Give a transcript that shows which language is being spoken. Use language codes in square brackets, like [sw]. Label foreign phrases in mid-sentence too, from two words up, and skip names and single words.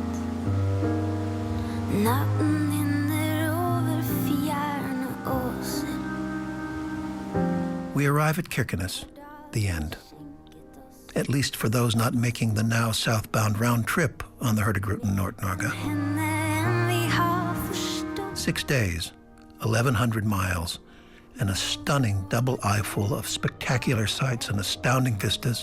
[no] Natten hinner over fjerne åser. [en] We arrive at Kirkenes, the end. At least for those not making the now southbound round trip on the Hurtigruten Nord-Norge. 6 days, 1,100 miles, and a stunning double eye full of spectacular sights and astounding vistas.